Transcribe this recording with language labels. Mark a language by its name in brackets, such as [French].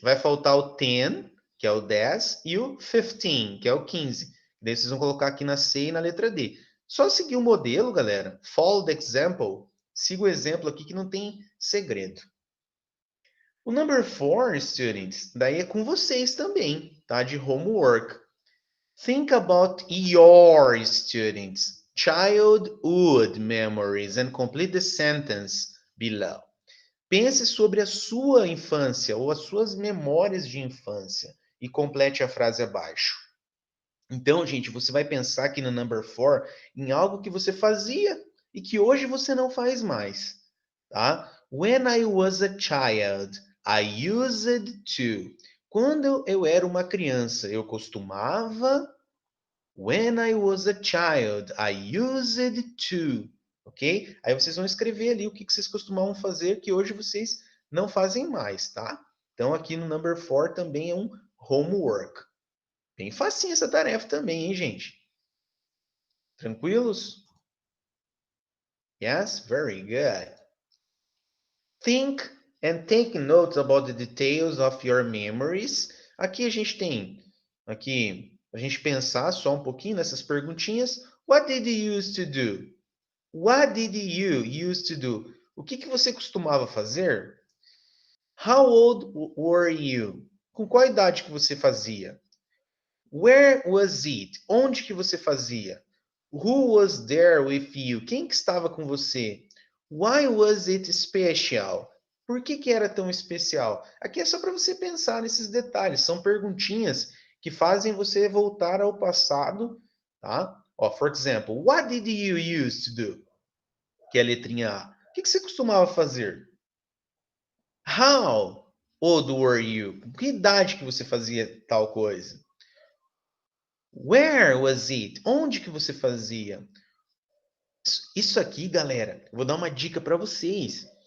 [Portuguese] Vai faltar o 10, que é o 10, e o 15, que é o 15. Daí vocês vão colocar aqui na C e na letra D. Só seguir o modelo, galera. [English] Follow the example. [Portuguese] Siga o exemplo aqui que não tem segredo. O number 4, students, daí é com vocês também, tá? De homework. [English] Think about your students' childhood memories and complete the sentence below. [Portuguese] Pense sobre a sua infância ou as suas memórias de infância e complete a frase abaixo. Então, gente, você vai pensar aqui no number 4 em algo que você fazia e que hoje você não faz mais, tá? [English] When I was a child, I used to. [Portuguese] Quando eu era uma criança, eu costumava. [English] When I was a child, I used to. Ok? [Portuguese] Aí vocês vão escrever ali o que vocês costumavam fazer que hoje vocês não fazem mais, tá? Então aqui no number 4 também é um homework. Bem facinho essa tarefa também, hein, gente? Tranquilos? [English] Yes? Very good. Think and take notes about the details of your memories. [Portuguese] Aqui a gente tem, aqui, a gente pensar só um pouquinho nessas perguntinhas. [English] What did you used to do? What did you used to do? [Portuguese] O que você costumava fazer? [English] How old were you? [Portuguese] Com qual idade que você fazia? [English] Where was it? [Portuguese] Onde que você fazia? [English] Who was there with you? [Portuguese] Quem que estava com você? [English] Why was it special? [Portuguese] Por que era tão especial? Aqui é só para você pensar nesses detalhes. São perguntinhas que fazem você voltar ao passado, tá? [English] Ó, for example, what did you used to do? [Portuguese] Que é a letrinha A. O que você costumava fazer? [English] How old were you? [Portuguese] Com que idade que você fazia tal coisa? [English] Where was it? [Portuguese] Onde que você fazia? Isso aqui, galera, eu vou dar uma dica para vocês.